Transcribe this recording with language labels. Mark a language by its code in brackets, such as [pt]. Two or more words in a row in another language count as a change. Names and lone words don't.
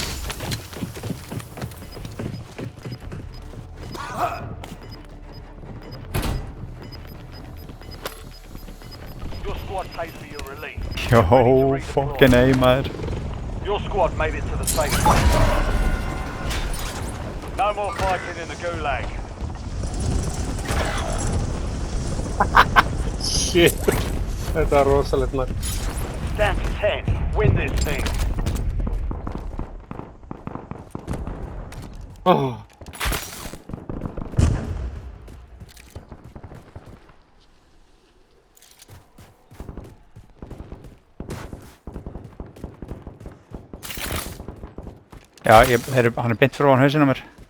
[en] Your squad paid for your release. Jó, fucking A, maður. Your squad made it to the safe zone. No more fighting in the gulag. Shit. [is] Þetta var rosalegt maður. [en] Down to 10. Win this thing. Oh. [is] Já, hann er beint fyrir ofan hausinn á mér.